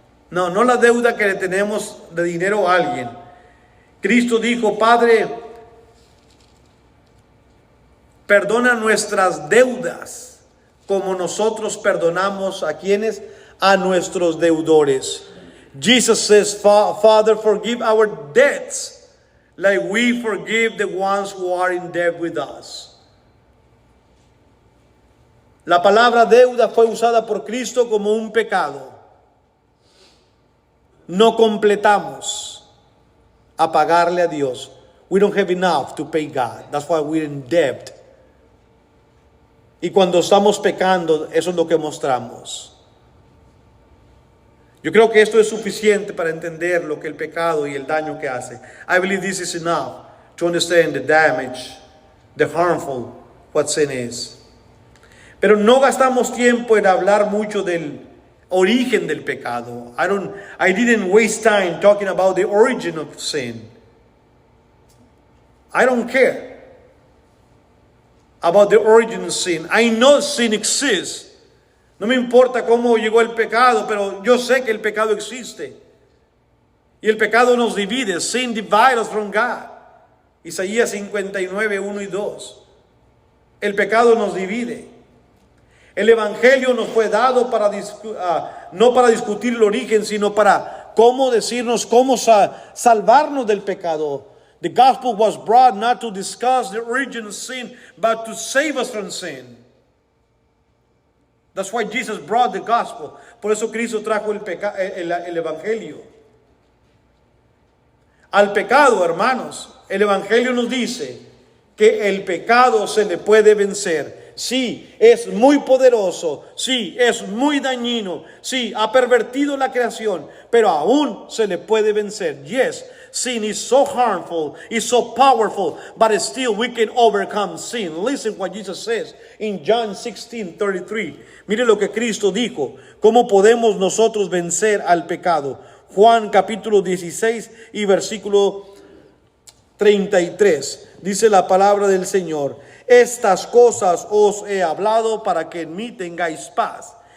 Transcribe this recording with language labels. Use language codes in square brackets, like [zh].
[es] No la deuda que le tenemos de dinero a alguien. Cristo dijo, Padre, perdona nuestras deudas como nosotros perdonamos a quienes, a nuestros deudores. [en] Jesus says, Father, forgive our debts like we forgive the ones who are in debt with us. [es] La palabra deuda fue usada por Cristo como un pecado. No completamos a pagarle a Dios. [en] We don't have enough to pay God. That's why we're in debt. [es] Y cuando estamos pecando, eso es lo que mostramos. Yo creo que esto es suficiente para entender lo que el pecado y el daño que hace. [en] I believe this is enough to understand the damage, the harmful, what sin is. [es] Pero no gastamos tiempo en hablar mucho del origen del pecado. [en] I didn't waste time talking about the origin of sin. I don't care about the origin of sin. I know sin exists. [es] No me importa cómo llegó el pecado, pero yo sé que el pecado existe. Y el pecado nos divide. [en] Sin divides us from God. [es] Isaías 59, 1 y 2. El pecado nos divide. El evangelio nos fue dado no para discutir el origen, sino para cómo decirnos cómo salvarnos del pecado. [en] The gospel was brought not to discuss the origin of sin, but to save us from sin. That's why Jesus brought the gospel. [es] Por eso Cristo trajo el evangelio. Al pecado, hermanos, el evangelio nos dice que el pecado se le puede vencer. Sí, es muy poderoso. Sí, es muy dañino. Sí, ha pervertido la creación, pero aún se le puede vencer. [en] Yes, sin is so harmful, is so powerful, but still we can overcome sin. Listen what Jesus says in John 16:33. [es] Mire lo que Cristo dijo. ¿Cómo podemos nosotros vencer al pecado? Juan capítulo 16 y versículo 33. Dice la palabra del Señor: estas cosas os he hablado para que en mí tengáis paz.